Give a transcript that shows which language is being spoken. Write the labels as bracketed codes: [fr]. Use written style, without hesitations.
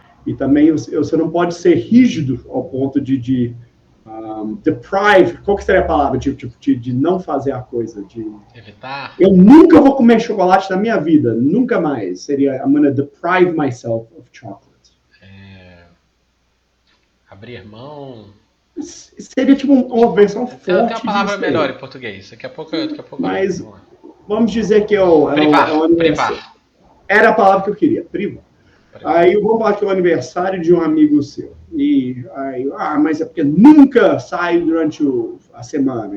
[pt] E também você não pode ser rígido ao ponto de deprive, qual que seria a palavra? De não fazer a coisa. De evitar. Eu nunca vou comer chocolate na minha vida, nunca mais. Seria, [en] I'm gonna deprive myself of chocolate. [pt] Abrir mão. Seria tipo uma versão forte. Tem uma palavra melhor em português. Daqui a pouco. Mas vamos dizer que privar. Era a palavra que eu queria, privar. Aí eu vou falar que é o aniversário de um amigo seu. E aí, mas é porque nunca sai durante a semana.